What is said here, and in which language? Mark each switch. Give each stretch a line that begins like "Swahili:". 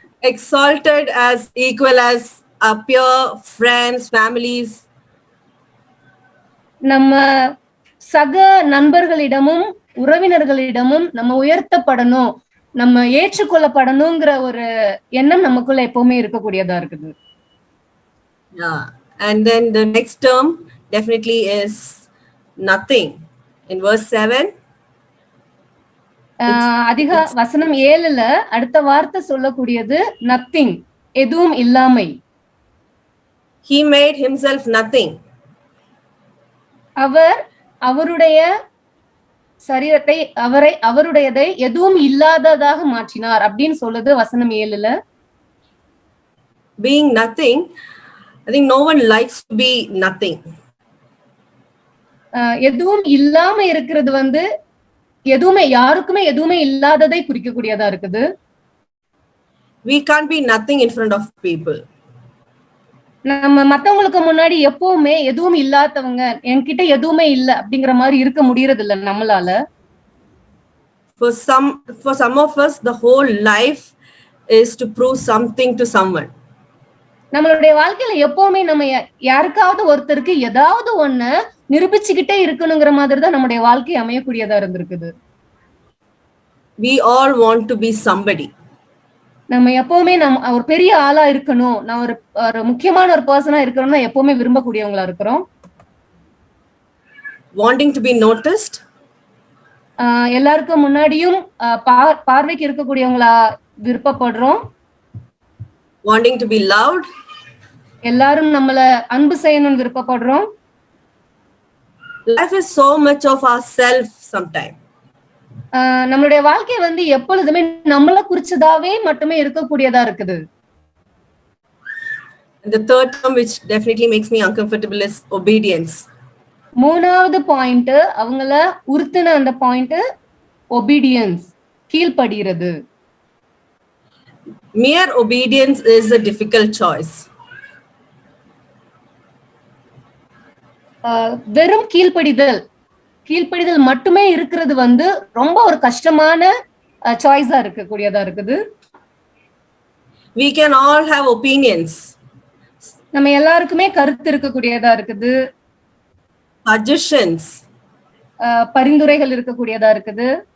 English: Exalted as equal as our peer, friends, families.
Tamil: நம்ம சக நண்பர்களிடமும் உறவினர்களிடமும் நம்ம உயர்த்தப்படணும், நம்ம ஏற்றுக்கொள்ளப்படணுங்கிற ஒரு எண்ணம் நமக்குள்ள எப்பவுமே இருக்கக்கூடியதா இருக்குது.
English: Yeah, and then the next term definitely is nothing. In verse 7
Tamil: அதிக வசனம் 7ல அடுத்த வார்த்தை சொல்லக்கூடியது நத்திங், எதுவும் இல்லாமை.
English: He made himself nothing.
Tamil: அவர் அவருடைய சரீரத்தை அவருடையதை எதுவும் இல்லாததாக மாற்றினார் அப்படின்னு சொல்லுது வசனம் 7ல.
English: Being nothing, I think no one likes to be nothing.
Tamil: எதுவும் இல்லாம இருக்கிறது எதுவுமே யாருக்குமே எதுவுமே இல்லாததை குறிக்கக்கூடியதா இருக்குது.
English: We can't be nothing in front of people.
Tamil: நம்ம மத்தவங்களுக்கு முன்னாடி எப்பவுமே எதுவும் இல்லாதவங்க, என்கிட்ட எதுவுமே இல்ல அப்படிங்கிற மாதிரி இருக்க முடியறது இல்ல நம்மளால.
English: For some of us the whole life is to prove something to someone.
Tamil: நம்மளுடைய வாழ்க்கையில எப்பவுமே நம்ம யாருக்காவது ஒருத்தருக்கு ஏதாவது ஒண்ணு நிரூபிச்சுக்கிட்டே இருக்கணுங்கிற மாதிரி தான் நம்முடைய வாழ்க்கை அமையக்கூடியதா இருந்திருக்குது.
English: We all want to be somebody.
Tamil: நம்ம எப்பவுமே ஒரு பெரிய ஆளா இருக்கணும், நான் ஒரு முக்கியமான ஒரு பர்சனா இருக்கணும்னா எப்பவுமே விரும்பக்கூடியவங்களா இருக்கிறோம்.
English: Wanting to be noticed.
Tamil: எல்லாருக்கும் முன்னாடியும் பார்வைக்கு இருக்கக்கூடியவங்களா விருப்பப்படுறோம்.
English: Wanting to be loved.
Tamil: எல்லாரும் நம்மள அன்பு செய்யணும்னு விருப்பப்படுறோம்.
English: Life is so much of ourselves sometimes.
Tamil: நம்மளுடைய வாழ்க்கை எப்பொழுதுமே நம்மள குறிச்சதாவே மட்டுமே இருக்கக்கூடியதா இருக்குது.
English: The third term which definitely makes me uncomfortable is obedience.
Tamil: மூணாவது பாயிண்ட் அவங்கள உறுத்தின அந்த point obedience, கீழ்ப்படிகிறது.
English: Mere obedience is a difficult choice.
Tamil: வெறும் கீழ்ப்படிதல் மட்டுமே இருக்கிறது ரொம்ப ஒரு கஷ்டமான சாய்ஸா இருக்கக்கூடியதா இருக்குது.
English: We can all have opinions.
Tamil: நம்ம எல்லாருக்குமே கருத்து இருக்கக்கூடியதா இருக்குது.
English: Suggestions.
Tamil: பரிந்துரைகள் இருக்கக்கூடியதா இருக்குது.